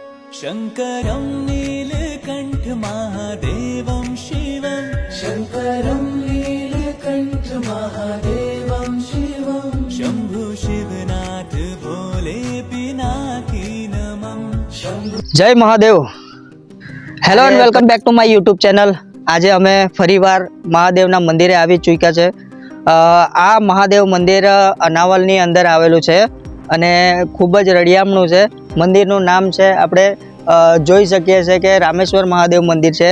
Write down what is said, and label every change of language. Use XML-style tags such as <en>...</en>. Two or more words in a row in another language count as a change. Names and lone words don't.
<sa>शङ्करं नीलकण्ठ महादेवं शिवं शङ्करं नीलकण्ठ महादेवं शिवं शम्भु शिवनाथ भोले पिनाकी नमः</sa> <gu>જય મહાદેવ.</gu> <en>Hello and welcome back to my YouTube channel.</en> <gu>આજે અમે ફરીવાર મહાદેવના મંદિરે આવી ચૂક્યા છે. આ મહાદેવ મંદિર અનાવલની અંદર આવેલું છે અને ખૂબ જ રળિયામણું છે. મંદિરનું નામ છે આપણે જોઈ શકીએ છીએ કે રામેશ્વર મહાદેવ મંદિર છે.</gu>